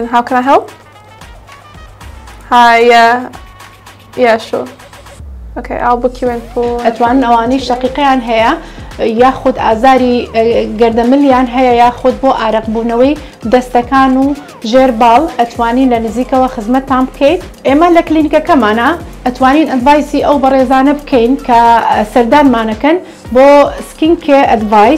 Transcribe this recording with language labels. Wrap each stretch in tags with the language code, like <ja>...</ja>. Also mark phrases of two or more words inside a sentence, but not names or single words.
<en>How can I help? Hi, yeah, sure. Okay, I'll book you in for...</en> <ckb>ئەتوانن ئەوانەی شەقیقیان هەیە یاخود ئازاری گەردەملیان هەیە یاخود بۆ ئارەقبوونەوەی دەستەکان و ژێرباڵ ئەتوانین لە نزیکەوە خزمەتتان بکەیت. ئێمە لە کلینیکەکەمانە ئەتوانین ئەدڤایسی ئەو بەڕێزانە بکەین کە سەردانمانەکەن بۆ</ckb> <en>skin care advice.</en>